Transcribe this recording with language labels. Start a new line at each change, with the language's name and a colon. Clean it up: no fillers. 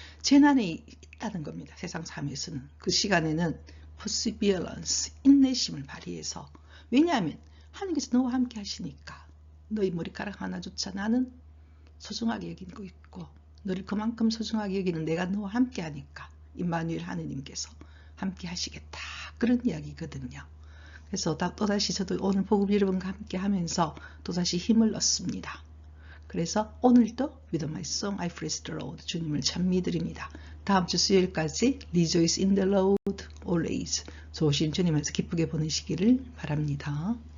Korean: 재난이 있다는 겁니다. 세상 삶에서는. 그 시간에는 perseverance, 인내심을 발휘해서 왜냐하면 하나님께서 너와 함께 하시니까 너희 머리카락 하나조차 나는 소중하게 여기고 있고 너를 그만큼 소중하게 여기는 내가 너와 함께 하니까 임마누엘 하느님께서 함께 하시겠다. 그런 이야기거든요. 그래서 또다시 저도 오늘 복음 여러분과 함께 하면서 또다시 힘을 얻습니다.
English: 그래서 오늘도 With my song I praise the Lord
Korean: 주님을 찬미드립니다. 다음 주 수요일까지
English: Rejoice in the Lord always
Korean: 좋으신 주님에서 기쁘게 보내시기를 바랍니다.